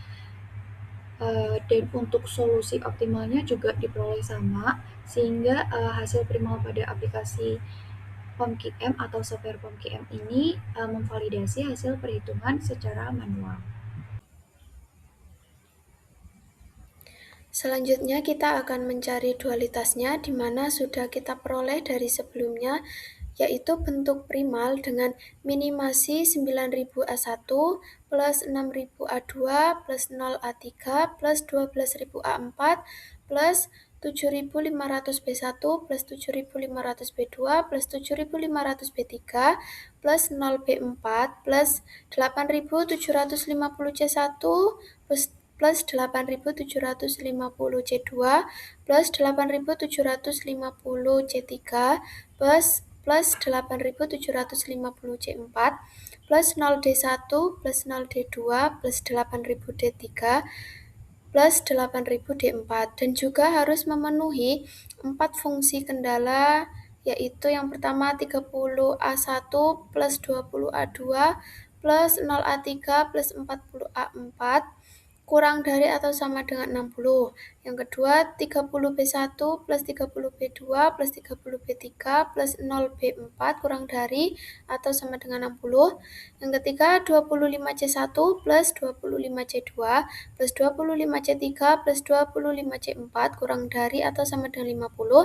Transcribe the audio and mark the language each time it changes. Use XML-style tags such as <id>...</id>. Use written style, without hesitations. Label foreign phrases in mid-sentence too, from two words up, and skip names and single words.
<id>Dan untuk solusi optimalnya juga diperoleh sama, sehingga hasil primal pada aplikasi POMQM atau software POMQM ini memvalidasi hasil perhitungan secara manual. Selanjutnya kita akan mencari dualitasnya, di mana sudah kita peroleh dari sebelumnya, yaitu bentuk primal dengan minimasi 9.000 A1 plus 6.000 A2 plus 0 A3 plus 12.000 A4 plus 7.500 B1 plus 7.500 B2 plus 7.500 B3 plus 0 B4 plus 8.750 C1 plus 8.750 C2 plus 8.750 C3 plus 8.750 C4 plus 0D1 plus 0D2 plus 8000 D3 plus 8000 D4 dan juga harus memenuhi 4 fungsi kendala, yaitu yang pertama 30A1 plus 20A2 plus 0A3 plus 40A4 kurang dari atau sama dengan 60. Yang kedua 30B1 plus 30B2 plus 30B3 plus 0B4 kurang dari atau sama dengan 60. Yang ketiga 25C1 plus 25C2 plus 25C3 plus 25C4 kurang dari atau sama dengan 50.</id>